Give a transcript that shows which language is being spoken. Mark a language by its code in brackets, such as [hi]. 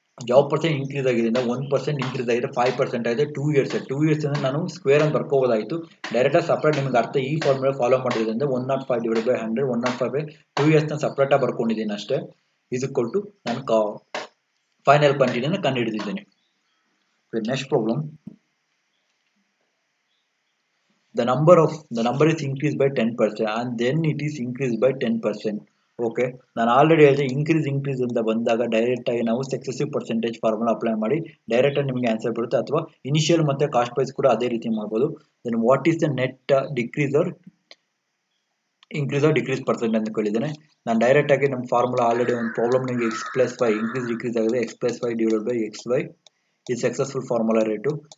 [kn] ಯಾವ percent increase ಆಗಿದೆ ಅಂದ್ರೆ 1% ಇನ್ಕ್ರೀಸ್ ಆಗಿದೆ, 5% ಆಗಿದೆ, 2 ಇಯರ್ಸ್ ಅಂದ್ರೆ ನಾನು ಸ್ಕ್ವೇರ್ ಅಂತ ಬರ್ಕೋಬೋದಾಯಿತು. ಡೈರೆಕ್ಟಾಗಿ ಸಪ್ರೇಟ್ ನಿಮಗೆ ಅರ್ಥ ಈ ಫಾರ್ಮುಲಾ ಫಾಲೋ ಮಾಡಿದ್ರಿಂದ 105 ಡಿವೈಡ್ ಬೈ 100, 105 ಬೈ 2 ಇಯರ್ಸ್ನ ಸಪ್ರೇಟಾಗಿ ಬರ್ಕೊಂಡಿದ್ದೀನಿ ಅಷ್ಟೇ. ಇಸ್ ಈಕ್ವಲ್ ಟು ನಾನು final ಕ್ವಾಂಟಿಟಿನ ಕಂಡುಹಿಡಿದಿದ್ದೇನೆ. [en] Next problem, the number is increased by 10% and then it is increased by 10%. [kn] Okay, ನಾನು ಆಲ್ರೆಡಿ ಹೇಳಿದೆ ಇನ್ಕ್ರೀಸ್ ಅಂತ ಬಂದಾಗ ಡೈರೆಕ್ಟ್ ಆಗಿ ನಾವು ಸಕ್ಸೆಸಿವ್ ಪರ್ಸೆಂಟೇಜ್ ಫಾರ್ಮುಲಾ ಅಪ್ಲೈ ಮಾಡಿ ಡೈರೆಕ್ಟ್ ಆಗಿ ನಿಮಗೆ ಆನ್ಸರ್ ಬರುತ್ತೆ, ಅಥವಾ ಇನಿಷಿಯಲ್ ಮತ್ತೆ ಕಾಸ್ಟ್ ಪ್ರೈಸ್ ಕೂಡ ಅದೇ ರೀತಿ ಮಾಡ್ಬೋದು. [en] then what is the net decrease or decrease percent [kn] ಅಂತ ಕೇಳಿದ್ದೇನೆ. ನಾನು ಡೈರೆಕ್ಟ್ ಆಗಿ ನಮ್ಮ ಫಾರ್ಮುಲಾ ಆಲ್ರೆಡಿ ಒಂದು ಪ್ರಾಬ್ಲಮ್ ನಿಮಗೆ x+y ಡಿಕ್ರೀಸ್ ಆಗಿದೆ, x+y ಡಿವೈಡ್ ಬೈ xy ಈ ಸಕ್ಸಸ್ಫುಲ್ ಫಾರ್ಮುಲಾ ರೇಟು.